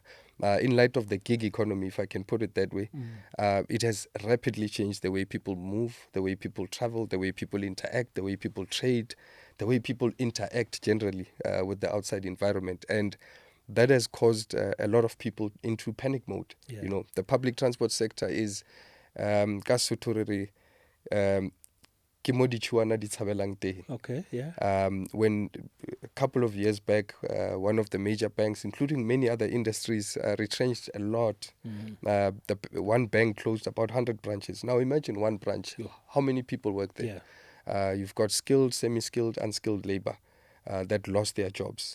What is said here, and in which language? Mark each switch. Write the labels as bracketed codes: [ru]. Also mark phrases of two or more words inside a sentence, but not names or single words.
[en] In light of the gig economy, if I can put it that way, it has rapidly changed the way people move, the way people travel, the way people interact, the way people trade, the way people interact generally with the outside environment. And that has caused a lot of people into panic mode. Yeah. The public transport sector is [st] ka Sotho re re, ke mo ditšhuana di tshabelang teng. [en] Okay, yeah. When a couple of years back, one of the major banks, including many other industries, retrenched a lot. The one bank closed about 100 branches. Now imagine one branch. How many people work there? Yeah. You've got skilled, semi-skilled, unskilled labor that lost their jobs.